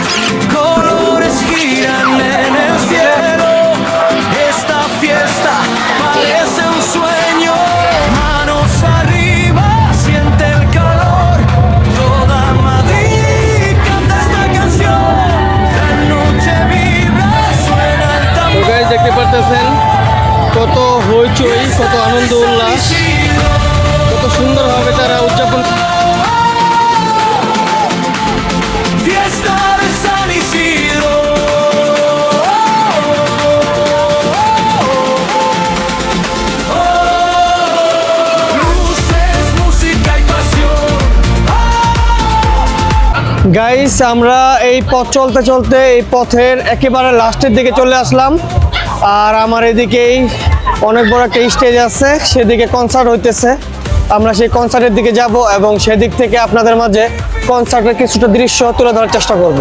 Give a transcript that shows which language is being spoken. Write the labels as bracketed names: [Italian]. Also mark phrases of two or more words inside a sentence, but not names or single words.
[Spanish] Colores giran en el cielo. Esta fiesta parece un sueño. Manos arriba, siente el calor. Toda Madrid canta esta canción. La noche vibra, suena el [Bangla] তো [Spanish] tambor. [Bangla] গাইস দেখতে পারতেছেন কত হইচই, কত আনন্দ উল্লাস, কত সুন্দরভাবে তারা উদযাপন। [Spanish] Fiesta de San Isidro. Luces, música y pasión. [Bangla] গাইস আমরা এই পথ চলতে চলতে এই পথের একেবারে লাস্টের দিকে চলে আসলাম। আর আমার এদিকেই অনেক বড় একটা স্টেজ আছে, সেদিকে কনসার্ট হইতেছে। আমরা সেই কনসার্টের দিকে যাব এবং সেদিক থেকে আপনাদের মাঝে কনসার্টের কিছুটা দৃশ্য তুলে ধরার চেষ্টা করব।